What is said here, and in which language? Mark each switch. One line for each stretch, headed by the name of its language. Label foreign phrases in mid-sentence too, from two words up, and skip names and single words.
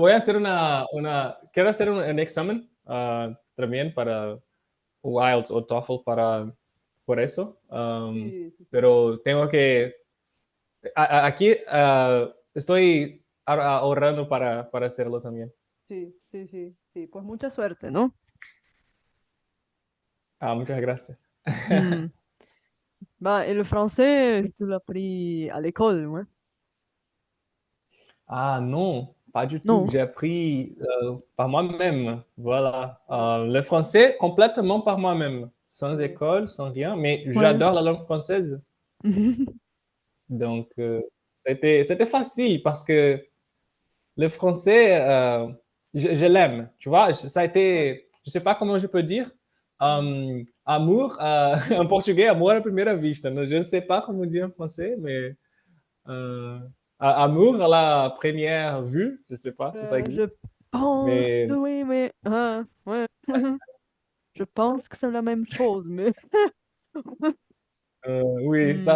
Spanish: Voy a hacer quiero hacer un examen también para IELTS o TOEFL por eso. Sí, sí, sí. Pero tengo que, aquí estoy ahorrando para hacerlo también. Sí, sí, sí, sí. Pues mucha suerte, ¿no? Ah, muchas gracias. Hmm.
French: Bah, et le français, tu l'as appris à l'école, ouais? Ah non, pas du tout. Non. J'ai appris par moi-même. Voilà. Le français complètement par moi-même, sans Ouais. école, sans rien. Mais Ouais. j'adore la langue française. Donc, c'était facile parce que le français, je l'aime. Tu vois, ça a Ouais. été, je sais pas comment je peux dire, Hmm. amour, en portugais,
Portuguese: amor à primeira vista.
French: Je ne sais pas comment dire en français, mais euh, amour à la première vue, je sais pas si ça Je existe. pense que Mais oui, mais ouais. Je pense que c'est la même chose, mais oui, ça,